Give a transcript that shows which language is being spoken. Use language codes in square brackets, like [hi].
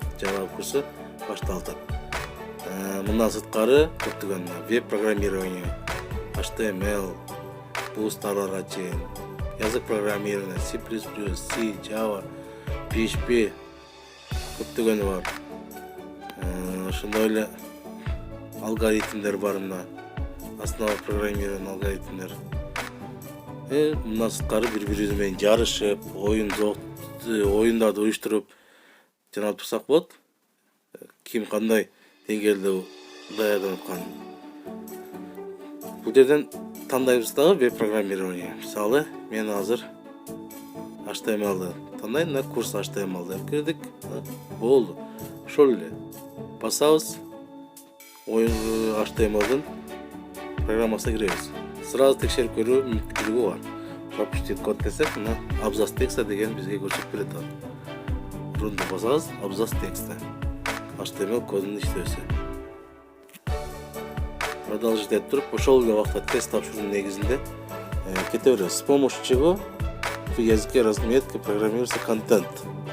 [ky] Java курсу башталды. Мындан сырткары көптөгөн веб программирование, HTML, бустарларга чейин, язык программирование, C++, C, Java, PHP көптөгөнү бар. Ошондой эле алгоритмдер бар мына. [ru] Основа программирования [ky] алгоритмдер. Мындан сырткары бири-бирибиз менен жарышып, оюндарды уюштуруп жаналып турсак болот. Ким кандай деңгээлде даярданып атканын. Бул жерден тандайбыз дагы веб программирование. Мисалы, мен азыр HTML-ды тандайм да, курс HTML-ды кирдик. Болду. Ошол эле. Басабыз. HTML-дын программасына киребиз. Сразу текшерип көрүү мүмкүнчүлүгү бар. [ru] Пропустить код [ky] десек, мына абзац текста деген бизге көрсөтүп берет. Рунду басабыз, абзац текста. HTML кодунун иштөөсү. Продолжить этип туруп, ошол эле убакта тест тапшыруунун негизинде кете беребиз. [ru] С помощью чего в языке разметки программируется контент.